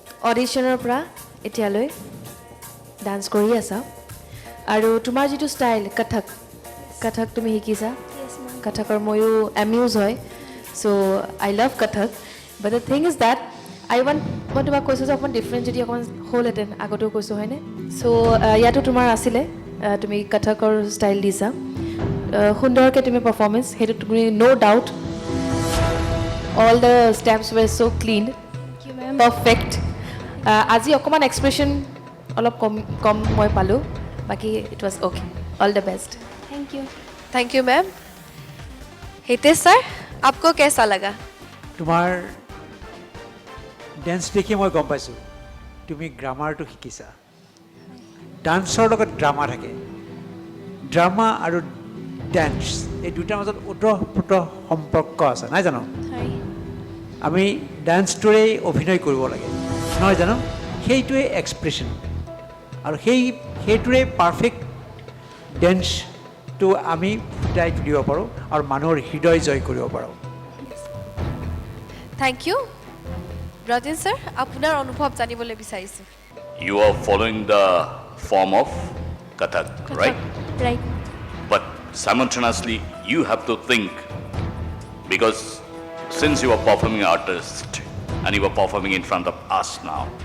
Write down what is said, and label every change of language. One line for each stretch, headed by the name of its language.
Assamese: অডিশ্যনৰ পৰা এতিয়ালৈ ডান্স কৰি আছা আৰু তোমাৰ যিটো ষ্টাইল কথক তুমি শিকিছা কথকৰ ময়ো এমিউজ হয়
English: so' I love Kathak but the thing is that
Assamese: মই তোমাক কৈছোঁ যে অকণমান ডিফাৰেণ্ট যদি অকণমান হ'লহেঁতেন আগতেও কৈছোঁ হয়নে চ' ইয়াতো তোমাৰ আছিলে তুমি কথকৰ ষ্টাইল দিছা সুন্দৰকৈ তুমি পাৰফৰ্মেঞ্চ সেইটো তুমি ন' doubt
English: all the steps were so' clean perfect
Assamese: আজি অকণমান এক্সপ্ৰেশ্যন অলপ কম মই পালোঁ বাকী
English: it was okay all the best
Hindi: thank you ma'am Hitesh sir आपको कैसा लगा
Assamese: তোমাৰ ডেন্স দেখি মই গম পাইছোঁ তুমি গ্ৰামাৰটো শিকিছা ডান্সৰ লগত ড্ৰামা থাকে ড্ৰামা আৰু ডেন্স এই দুটাৰ মাজত ওতঃপ্ৰোত সম্পৰ্ক আছে নাই জানো আমি ডান্সটোৰেই অভিনয় কৰিব লাগে নহয় জানো সেইটোৱে এক্সপ্ৰেশ্যন আৰু সেইটোৰে পাৰফেক্ট ডেন্সটো আমি ফুটাই তুলিব পাৰোঁ আৰু মানুহৰ হৃদয় জয় কৰিব পাৰোঁ
Hindi: थैंक यू
Assamese: ব্ৰজেন sir আপোনাৰ অনুভৱ জানিবলৈ বিচাৰিছোঁ
English: You are following the form of Kathak, right? Right. But simultaneously, you have to think, because since you are performing artist and you are performing in front of us now,